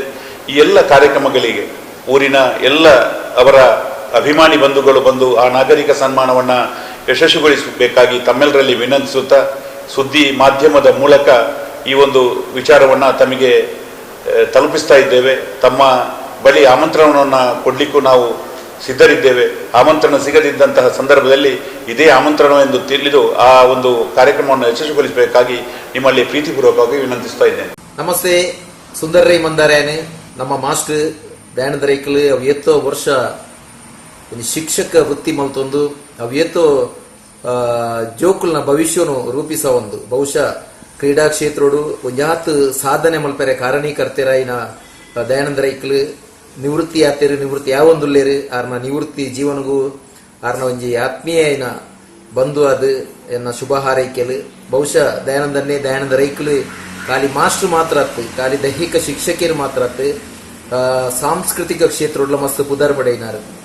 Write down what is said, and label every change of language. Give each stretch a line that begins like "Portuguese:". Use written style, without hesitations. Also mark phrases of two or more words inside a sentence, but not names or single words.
Kannada: ಈ ಎಲ್ಲ ಕಾರ್ಯಕ್ರಮಗಳಿಗೆ ಊರಿನ ಎಲ್ಲ ಅವರ ಅಭಿಮಾನಿ ಬಂಧುಗಳು ಬಂದು ಆ ನಾಗರಿಕ ಸನ್ಮಾನವನ್ನು ಯಶಸ್ವಿಗೊಳಿಸಬೇಕಾಗಿ ತಮ್ಮೆಲ್ಲರಲ್ಲಿ ವಿನಂತಿಸುತ್ತಾ ಸುದ್ದಿ ಮಾಧ್ಯಮದ ಮೂಲಕ ಈ ಒಂದು ವಿಚಾರವನ್ನು ತಮಗೆ ತಲುಪಿಸ್ತಾ ಇದ್ದೇವೆ. ತಮ್ಮ ಬಳಿ ಆಮಂತ್ರಣವನ್ನು ಕೊಡಲಿಕ್ಕೂ ನಾವು ಸಿದ್ಧರಿದ್ದೇವೆ. ಆಮಂತ್ರಣ ಸಿಗದಿದ್ದಂತಹ ಸಂದರ್ಭದಲ್ಲಿ ಇದೇ ಆಮಂತ್ರಣವೆಂದು ತಿಳಿದು ಆ ಒಂದು ಕಾರ್ಯಕ್ರಮವನ್ನು ಯಶಸ್ವಿಗೊಳಿಸಬೇಕಾಗಿ ನಿಮ್ಮಲ್ಲಿ ಪ್ರೀತಿಪೂರ್ವಕವಾಗಿ ವಿನಂತಿಸ್ತಾ ಇದ್ದೇನೆ. ನಮಸ್ತೆ.
Tulu: ಸುಂದರ ರೈ ಮಂದಾರ್ಯಾನೆ ನಮ್ಮ ಮಾಸ್ಟರ್ ದಯಾನಂದ ರೈಕಲ್ ಅವು ಎತ್ತೋ ವರ್ಷ ಒಂದು ಶಿಕ್ಷಕ ವೃತ್ತಿ ಮಲ್ತೊಂದು ಅವು ಎತ್ತೋ ಜೋಕುಲ್ನ ಭವಿಷ್ಯನು ರೂಪಿಸ ಒಂದು ಬಹುಶಃ ಕ್ರೀಡಾ ಕ್ಷೇತ್ರೋಡು ಒಂಜಾತ್ ಸಾಧನೆ ಮಲ್ಪರೆ ಕಾರಣೀಕರ್ತೆರಾಯಿನ ದಯಾನಂದ ರೈಕಲ್ ನಿವೃತ್ತಿ ಆತೇರು ನಿವೃತ್ತಿ ಯಾವೊಂದುಲ್ಲೇರು ಆರ್ನ ನಿವೃತ್ತಿ ಜೀವನಗೂ ಆರ್ನ ಒಂಜಿ ಆತ್ಮೀಯ ಬಂಧು ಅದು ಎನ್ನ ಶುಭ ಹಾರೈಕೆಲು ಬಹುಶಃ ದಯಾನಂದ ರೈಕಲ್ ಖಾಲಿ ಮಾಸ್ಟರ್ ಮಾತ್ರ ಆತು, ಖಾಲಿ ದೈಹಿಕ ಶಿಕ್ಷಕಿಯರು ಮಾತ್ರ ಆತು, ಸಾಂಸ್ಕೃತಿಕ ಕ್ಷೇತ್ರ ಮಸ್ತ್ ಪುದರ್ ಪಡೆಯಿನಾರು.